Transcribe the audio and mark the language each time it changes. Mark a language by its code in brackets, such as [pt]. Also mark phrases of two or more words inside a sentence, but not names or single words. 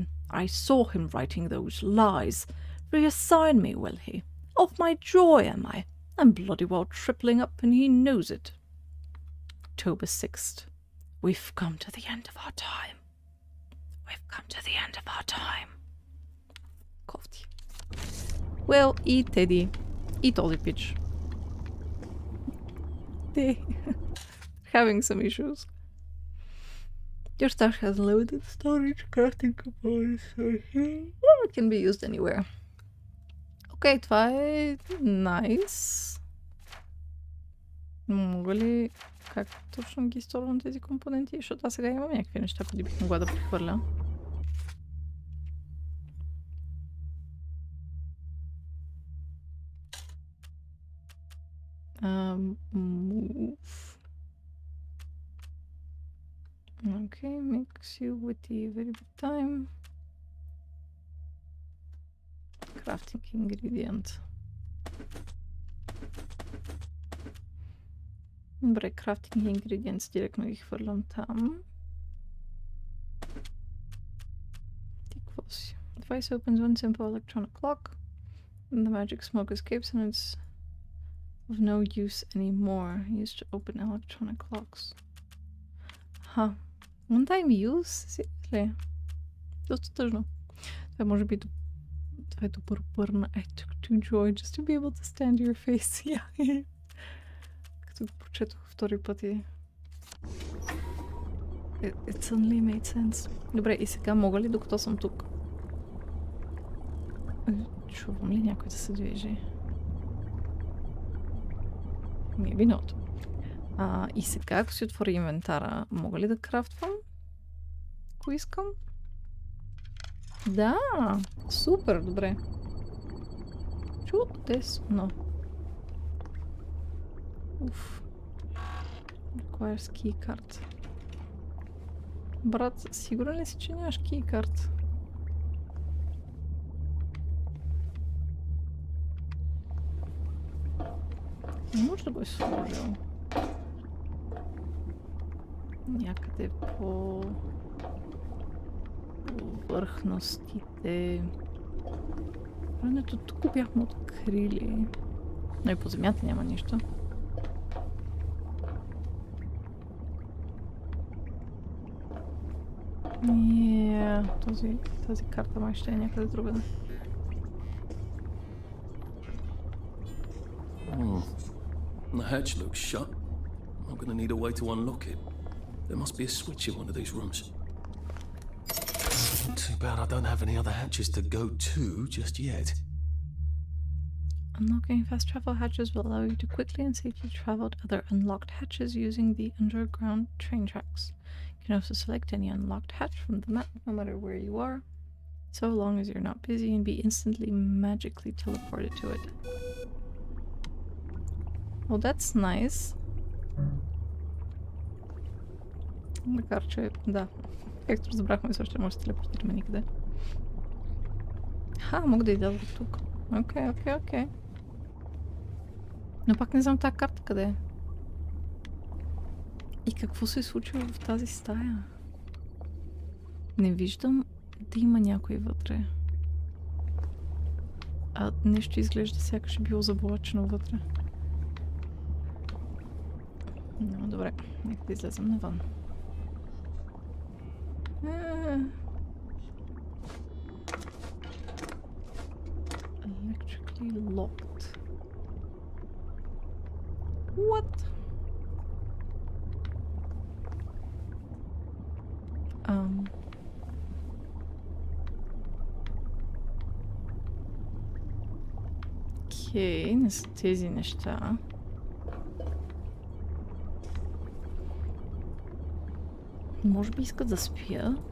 [en] I saw him writing those lies. Reassign me, will he? Of my joy, am I? I'm bloody well tripling up, and he knows it. October 6th. We've come to the end of our time. We've come to the end of our time. [bg] Кофти. Well, и Теди. И този пич. [en] day. Having some issues. Your stash has limited storage, crafting components, so it can be used anywhere. [bg] Окей, това е nice. Мога ли... Как точно ги изторвам тези компоненти? Защото аз сега имам някакви неща, които бих могла да прехвърля. [en] Move. Okay, mix you with the very bit time. Crafting ingredient. [bg] Добре, [en] crafting ingredients [bg] директно ги хвърлям там. Ти какво си? [en] Device opens one simple electronic clock. And the magic smoke escapes and it's of no use anymore. Used to open electronic clocks. Ха. One time use? [bg] Сериозно? Доста тъжно. Това може би това е добър бърна. [en] I took to joy just to be able to stand your face. Yeah. [bg] Като го прочетох втори път и... [en] It suddenly made sense. [bg] Добре, и сега мога ли, докато съм тук? Чувам ли някой да се движи? [en] Maybe not. [bg] И сега, ако си отворя инвентара, мога ли да крафтвам? Ако искам? Да! Супер, добре. Чудесно. Уф. [en] Requires keycard. [bg] Брат, сигурен ли си, че нямаш keycard? Не може да го е сложил. Някъде по повърхностите. Времето тук го бяхме открили. Но и по земята няма нищо. Тази карта май ще е някъде другаде. [en] The hatch looks shut. I'm gonna need a way to unlock it. There must be a switch in one of these rooms. Too bad I don't have any other hatches to go to just yet. Unlocking fast travel hatches will allow you to quickly and safely travel to other unlocked hatches using the underground train tracks. You can also select any unlocked hatch from the map, no matter where you are, so long as you're not busy, and be instantly magically teleported to it. Well, that's nice. [bg] Макар че, да, както разбрахме, също може да се телепортираме никъде. Мога да идва от тук. Окей. Но пак не знам тази карта къде е. И какво се е случило в тази стая? Не виждам да има някой вътре. Нещо изглежда сякаш е било заблачено вътре. Но добре, нека да излезем навън. [en] Electrically locked. What? [bg] Окей, не са тези неща. Може би искат да спя.